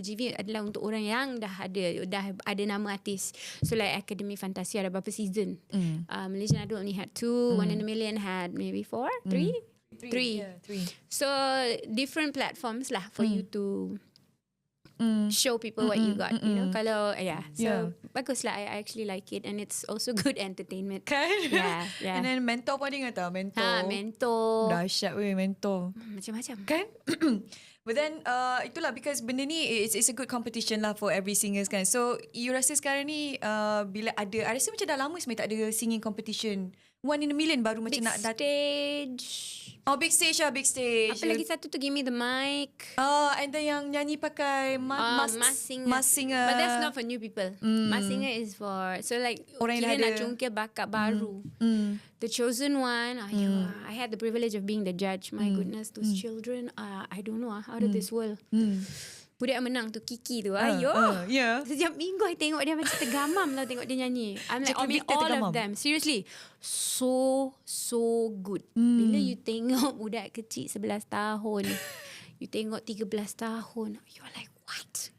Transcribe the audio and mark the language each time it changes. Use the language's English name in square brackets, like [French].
[Malay] GV adalah untuk orang yang dah ada nama artis. So like Akademi Fantasia ada berapa season? [English] Malaysian Idol only had 2. One in a Million had maybe 4, 3. 3. Yeah, 3. So different platforms lah for you to show people what you got, you know. [Malay] Kalau bagus lah. [English] I actually like it, and it's also good entertainment. [Malay] Kan? [English] Yeah. [Malay] And then mentor pun ada ingat tak? Mentor. Dahsyat weh mentor. Macam-macam. Kan? [English] But then [Malay] itulah [English] because [Malay] benda ni [English] it's a good competition lah for every singers kan. [Malay] So you rasa sekarang ni bila ada, I rasa macam dah lama sebenarnya tak ada [English] singing competition. One in a Million [Malay] baru macam nak [English] stage. Oh, big stage lah, big stage. [Malay] Apa lagi satu tu, Give Me The Mic. And then yang nyanyi pakai Mask Singer. [English] But that's not for new people. Mask Singer is for, so like [Malay] orang yang nak cungkil bakat baru. [English] The Chosen One, I had the privilege of being the judge. My goodness, those children, I don't know, out of this world. [Malay] Budak yang menang tu, Kiki tu, [English] yeah. [Malay] Setiap minggu I tengok dia macam tergamam lah tengok dia nyanyi. [English] I'm like, [Malay] Jaclyn Victor [English] all [Malay] tergamam. [English] of them. Seriously. So good. [Malay] Bila you tengok budak kecil 11 tahun, you tengok 13 tahun, [English] you're like, what?